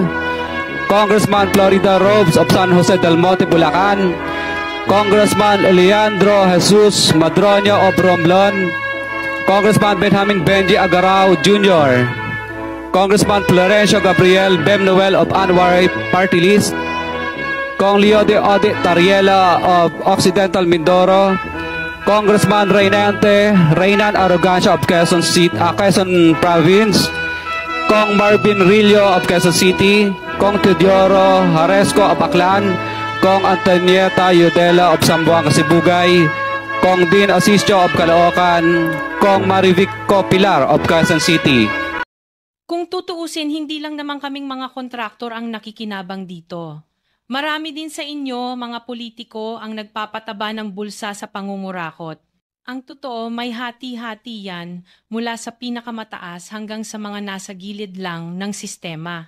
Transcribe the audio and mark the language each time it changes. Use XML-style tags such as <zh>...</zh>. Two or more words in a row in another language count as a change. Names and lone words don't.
<en>Congressman Florida Robes of San Jose del Monte, Bulacan, Congressman Leandro Jesus Madroño of Romblon, Congressman Benjamin Benji Agarao Jr., Congressman Florencio Gabriel Bemnoel of Anwar Party List, Kong Leo de Ode Tariela of Occidental Mindoro, Congressman Reynan Arrogancia of Quezon Province, Kong Marvin Rillo of Quezon City, Kong Teodoro Haresco of Aklan, Kong Antonieta Yudela of Sambuanga, Sibugay, Kong Dean Asisio of Caloocan, Kong Marivic Pilar of Quezon City.</en> <tl>Kung tutuusin, hindi lang naman kaming mga kontraktor ang nakikinabang dito. Marami din sa inyo, mga politiko, ang nagpapataba ng bulsa sa pangungurakot. Ang totoo, may hati-hati yan mula sa pinakamataas hanggang sa mga nasa gilid lang ng sistema.</tl>